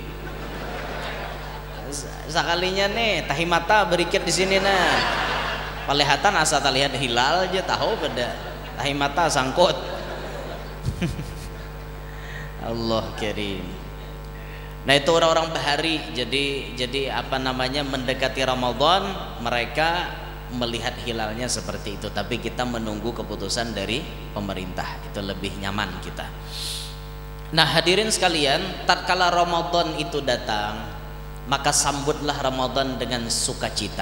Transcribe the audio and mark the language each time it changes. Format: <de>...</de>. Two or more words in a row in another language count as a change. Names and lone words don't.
<bjn>Sekalinya nih tahi mata berikit di sini nah. Pelihatan asa terlihat hilal aja tahu pada tahi mata sangkut.</bjn> <ar>Allah Karim.</ar> <id>Nah itu orang-orang bahari, jadi apa namanya, mendekati Ramadan mereka melihat hilalnya seperti itu, tapi kita menunggu keputusan dari pemerintah, itu lebih nyaman kita. Nah hadirin sekalian, tatkala Ramadan itu datang, maka sambutlah Ramadan dengan sukacita.</id>